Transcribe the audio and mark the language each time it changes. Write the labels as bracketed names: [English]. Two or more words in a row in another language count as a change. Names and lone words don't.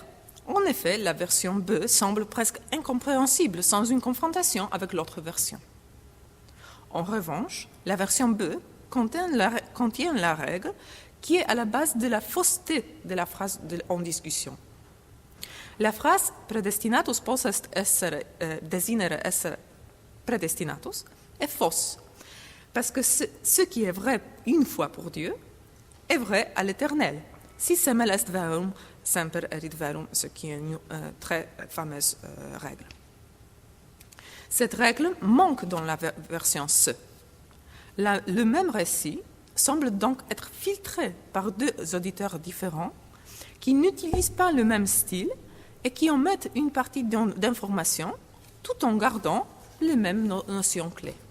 [French] En effet, la version B semble presque incompréhensible sans une confrontation avec l'autre version. En revanche, la version B contient la règle qui est à la base de la fausseté de la phrase en discussion. La phrase [Latin] predestinatus possest essere desinere essere predestinatus [French] est fausse, parce que ce qui est vrai une fois pour Dieu est vrai à l'éternel. [Latin] Si semel est verum, semper erit verum, [French] ce qui est une très fameuse règle. Cette règle manque dans la version C. Le même récit semble donc être filtré par deux auditeurs différents qui n'utilisent pas le même style et qui omettent une partie d'informations tout en gardant les mêmes notions clés.